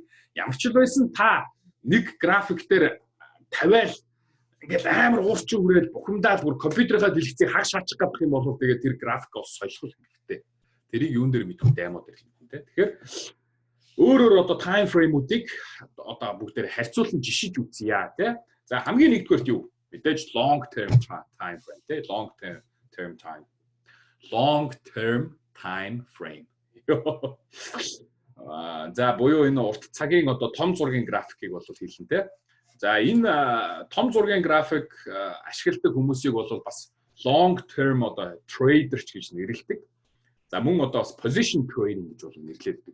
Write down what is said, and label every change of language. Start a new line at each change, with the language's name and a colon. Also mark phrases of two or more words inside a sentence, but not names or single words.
Mongolian: Ямар ч л байсан та нэг график дээр тавиал ингээл амар уурчин хүрээд бухимдаад бүр компьютерийнхаа дэлгэцийг хагас шаачих гэдэг юм бол тэгээд тэр график бас солихол хэрэгтэй. Тэрийг юун дээр мэдгүй даймо дээр хэлсэн тийм. Тэгэхээр өөрөөр одоо
English: time frame-үүдийг
Mongolian: одоо бүгдээр харьцуулан жишиж үзье тийм. За хамгийн нэгдүгээрт юу?
English: Мэдээж long term time frame тийм. Long term time frame.
Mongolian: За буюу энэ урт цагийн одоо том зургийн графикийг бол хэлнэ тийм. За энэ том зургийн график ашигладаг хүмүүсийг бол бас
English: long term
Mongolian: одоо trader гэж нэрлэдэг. За мөн одоо
English: position trading
Mongolian: гэж бол нэрлэдэг.